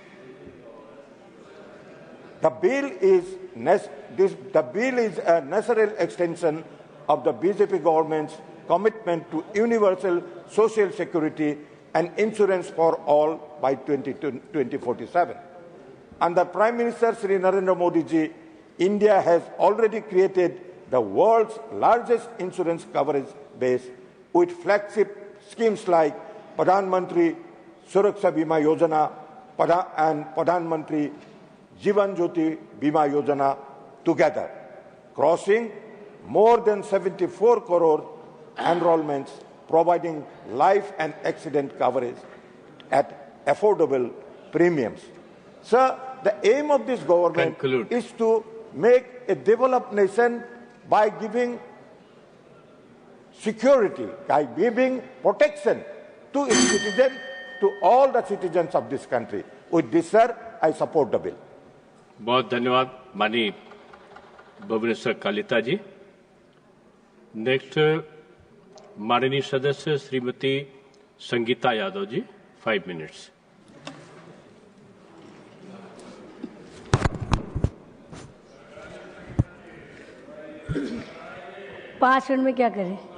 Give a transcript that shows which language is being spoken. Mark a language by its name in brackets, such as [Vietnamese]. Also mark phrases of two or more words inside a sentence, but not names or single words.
[English] The bill is a natural extension of the BJP government's commitment to universal social security and insurance for all by 2047. Under Prime Minister Sri Narendra Modi ji, India has already created the world's largest insurance coverage base with flagship schemes like Pradhan Mantri Suraksha Bima Yojana and Pradhan Mantri Jivan Jyoti Bima Yojana together, crossing more than 74 crore enrollments, providing life and accident coverage at affordable premiums. Sir, the aim of this government is to make a developed nation by giving security, by giving protection to its citizens, to all the citizens of this country. With this, sir, I support the bill. [Hindi] बहुत धन्यवाद माननीय भुवनेश्वर कालिता जी। नेक्स्ट माननीय सदस्य श्रीमती संगीता यादव जी, 5 मिनट्स। पाँच मिनट में क्या करें?